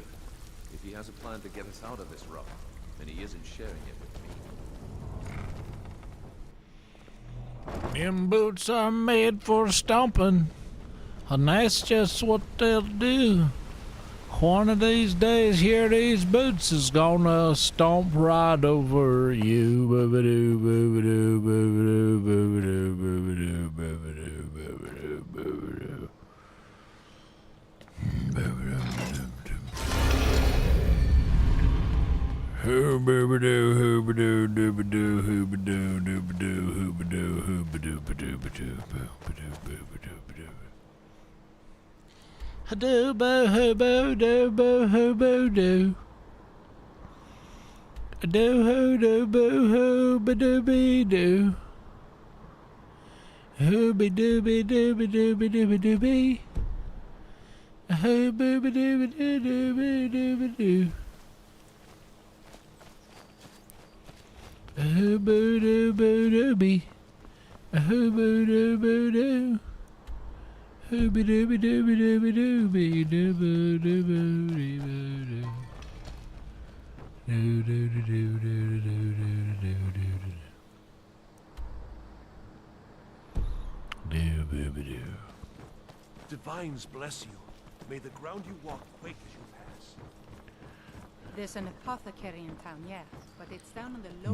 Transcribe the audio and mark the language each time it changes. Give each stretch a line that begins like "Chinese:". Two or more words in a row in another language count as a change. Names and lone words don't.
English: If he has a plan to get us out of this rut, then he isn't sharing it with me. Them boots are made for stomping, and that's just what they'll do. One of these days, here these boots is gonna stomp right over you. Boo-ba-doo, boo-ba-doo, boo-ba-doo, boo-ba-doo, boo-ba-doo, boo-ba-doo, boo-ba-doo, boo-ba-doo. Hoo-ba-ba-doo, hoo-ba-doo, doo-ba-doo, hoo-ba-doo, doo-ba-doo, hoo-ba-doo, hoo-ba-doo, ba-doo-ba-doo, boo-ba-doo, boo-ba-doo, ba-doo. Do-bo, hoo-bo, do-bo, hoo-bo, do. Do-ho-do-bo-ho-ba-doo-be-doo. Hoo-be-doo-be-doo-be-doo-be-doo-be-doo-be-doo-be. Hoo-boo-be-doo-be-doo-be-doo-be-doo-be-doo. Hoo-boo-doo-boo-doo-be. Hoo-boo-doo-boo-doo. Hoo-be-doo-be-doo-be-doo-be-doo-be-doo-be-doo-be-doo-be-doo. Do-do-do-do-do-do-do-do-do-do. Divines bless you. May the ground you walk quake as you pass. There's an apothecary in town, yeah, but it's down on the lower.